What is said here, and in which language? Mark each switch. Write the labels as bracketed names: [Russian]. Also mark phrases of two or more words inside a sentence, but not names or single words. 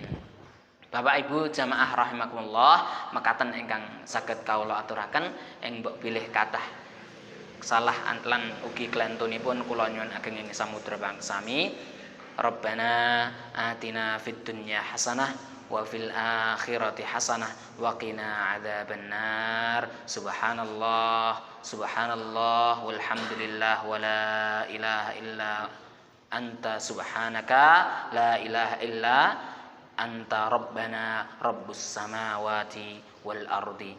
[Javanese] Bapak Ibu jamaah rahimakumullah, mekaten ingkang saged kawula aturaken ing mbok bilih kathah salah lan ugi klentunipun kula nyuwun ageng ing samudra bangsami. [Arabic] ربنا آتنا في الدنيا حسنة وفي الآخرة حسنة وقنا عذاب النار. سبحان الله والحمد لله ولا إله إلا أنت سبحانك لا إله إلا أنت ربنا رب السماوات والأرض.